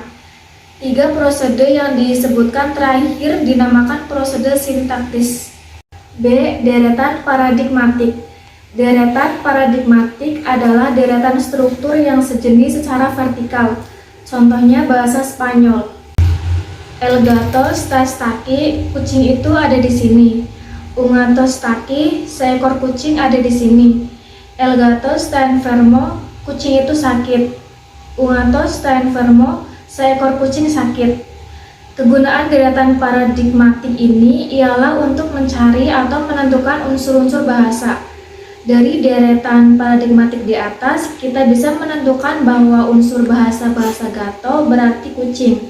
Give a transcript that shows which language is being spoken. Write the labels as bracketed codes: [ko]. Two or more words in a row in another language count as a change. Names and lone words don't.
[id] Tiga prosede yang disebutkan terakhir dinamakan prosede sintaktis. B. Deretan paradigmatik. Deretan paradigmatik adalah deretan struktur yang sejenis secara vertikal. Contohnya bahasa Spanyol. [es] El gato está aquí, [id] kucing itu ada di sini. [es] Un gato está aquí, [id] seekor kucing ada di sini. [es] El gato está enfermo, [id] kucing itu sakit. [es] Un gato está enfermo, [id] seekor kucing sakit. Kegunaan deretan paradigmatik ini ialah untuk mencari atau menentukan unsur-unsur bahasa. Dari deretan paradigmatik di atas, kita bisa menentukan bahwa unsur bahasa gato berarti kucing.